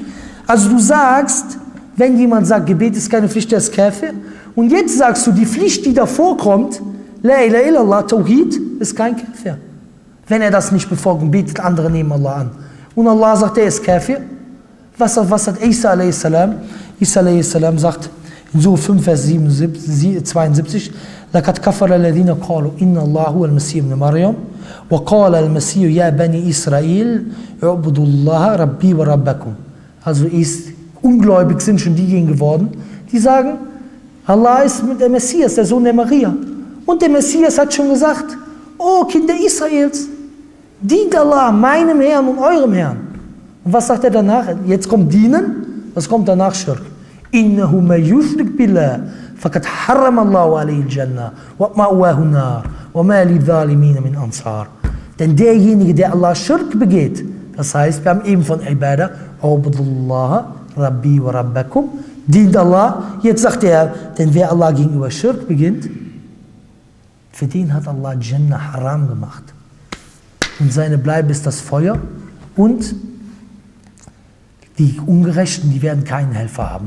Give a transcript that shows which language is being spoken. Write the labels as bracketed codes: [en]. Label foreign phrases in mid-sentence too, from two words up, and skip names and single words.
[de] Also du sagst, wenn jemand sagt, Gebet ist keine Pflicht, der ist Kafir. Und jetzt sagst du, die Pflicht, die davor kommt, [ar] لا إله إلا الله توحيد, [de] ist kein Kafir. Wenn er das nicht befolgt und betet andere neben Allah an. Und Allah sagt, er ist Kafir. Was hat Isa a.s.? Isa a.s. sagt in Surah 5, Vers 72, [ar] لَقَدْ كَفَرَ الَّذِينَ قَالُوا إِنَّ اللَّهَ هُوَ الْمَسِيحُ ابْنُ مَرْيَمَ وَقَالَ الْمَسِيحُ يَا بَنِي إِسْرَائِيلَ اعْبُدُوا اللَّهَ رَبِّي وَرَبَّكُمْ. [de] Also ungläubig sind schon diejenigen geworden, die sagen, Allah ist mit der Messias, der Sohn der Maria. Und der Messias hat schon gesagt, oh Kinder Israels, dient Allah, meinem Herrn und eurem Herrn. Und was sagt er danach? Jetzt kommt Dienen, was kommt danach? Schirk. [ar] إنه من يشرك بالله فقد حرم الله عليه الجنة ومأواه النار وما للظالمين من أنصار. [de] Denn derjenige, der Allah Schirk begeht, das heißt, wir haben eben von Ibadah, [ar] اعبدوا الله ربي وربكم, [de] dient Allah. Jetzt sagt er, denn wer Allah gegenüber Schirk beginnt, für den hat Allah [ar] جنة حرام [de] gemacht. Und seine Bleibe ist das Feuer. Und die Ungerechten, die werden keinen Helfer haben.